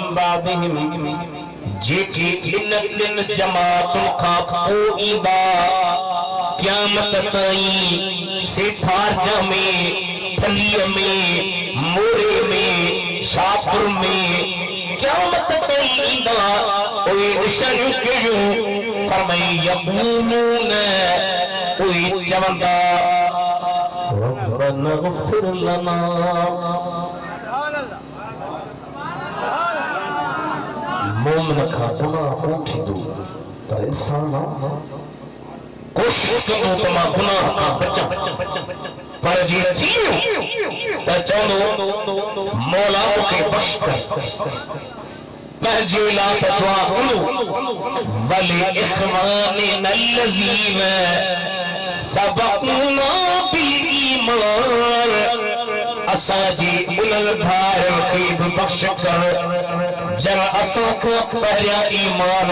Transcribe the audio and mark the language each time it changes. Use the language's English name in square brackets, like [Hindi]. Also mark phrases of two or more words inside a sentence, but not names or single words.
[Sindhi] बादिहिम जेके इन जमातुनि खां पोइ ईंदा क़यामत ताईं सेठारजा में थलीअ में मोरे में शाहपुर में क़यामत ताईं ईंदा उहे निशानियूं कहिड़ियूं फरमाई यक़ूलून उहे चवंदा [Arabic] ربنا اغفر لنا [Sindhi] मोमिन खां गुनाह कोन थींदो पर इंसान कोशिश कंदो त मां गुनाह खां बचां पर जे थियो त चवंदो मौला मूंखे बख़्श कर पंहिंजे लाइ दुआ करो [Arabic] ولإخواننا الذين سبقونا بالإيمان [Sindhi] असांजी उन्हनि भाइरनि खे बि बख़्श कर जन असां खां पहिरियां ईमान